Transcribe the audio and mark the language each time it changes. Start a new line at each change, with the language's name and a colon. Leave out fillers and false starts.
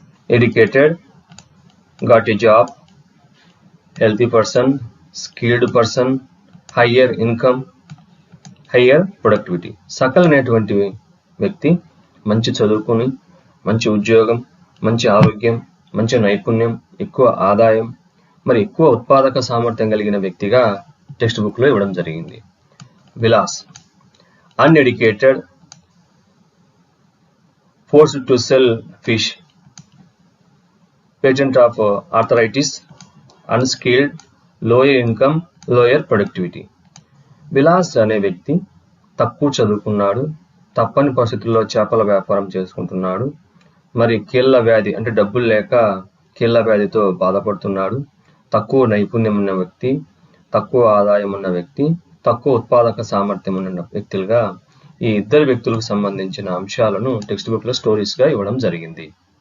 English: Educated, got a job, healthy person, skilled person, higher income, higher productivity.
Telugu: Sakal అనేటువంటి వ్యక్తి మంచి చదువుకుని, మంచి ఉద్యోగం, మంచి ఆరోగ్యం, మంచి నైపుణ్యం, ఎక్కువ ఆదాయం, మరి ఎక్కువ ఉత్పాదక సామర్థ్యం కలిగిన వ్యక్తిగా టెక్స్ట్ బుక్ లో ఇవ్వడం జరిగింది. Vilas.
English: Uneducated, forced to sell fish, patient of arthritis, unskilled, lower income, lower productivity.
Telugu: Vilas అనే వ్యక్తి తక్కువ చదువుకున్నాడు, తప్పని పరిస్థితుల్లో చేపల వ్యాపారం చేసుకుంటున్నాడు, మరి కీళ్ళ వ్యాధి అంటే డబ్బులు లేక కీళ్ళ వ్యాధితో బాధపడుతున్నాడు, తక్కువ నైపుణ్యం ఉన్న వ్యక్తి, తక్కువ ఆదాయం ఉన్న వ్యక్తి, తక్కువ ఉత్పాదక సామర్థ్యం ఉన్న వ్యక్తులుగా ఈ ఇద్దరు వ్యక్తులకు సంబంధించిన అంశాలను టెక్స్ట్ బుక్ లో స్టోరీస్ గా ఇవ్వడం జరిగింది.